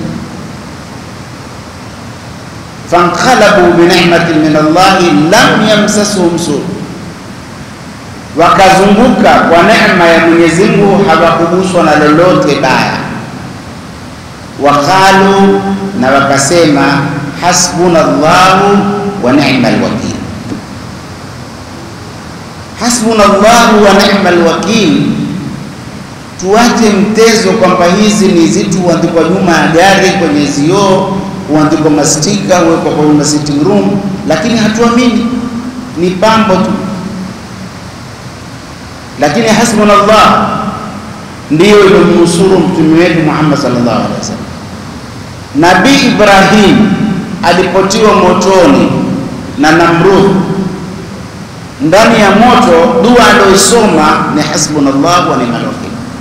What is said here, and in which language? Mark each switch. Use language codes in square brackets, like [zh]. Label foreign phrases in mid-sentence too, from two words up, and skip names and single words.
[ar] فانقلبوا بنعمة من الله لم يمسسهم سوء, [sw] wakazunguka kwa neema ya Mwenyezi Mungu, hawakuguswa na lolote baya. Waqalu, na wakasema, [ar] حسبنا الله ونعم الوكيل. حسبنا الله ونعم الوكيل. [sw] Tuache mtezo kwamba hizi ni zitu huandikwa nyuma ya gari, kwenye zioo huandikwa mastika, huwekwa kwa [en] sitting room, [sw] lakini hatuamini, ni pambo tu. Lakini hasbunallah ndiyo ilomnusuru mtume wetu Muhammad [ar] صلى الله عليه وسلم. [sw] Nabii Ibrahim alipotiwa motoni na Namrud, ndani ya moto, dua aliyosoma ni [ar] حسبنا الله ونعم الوكيل.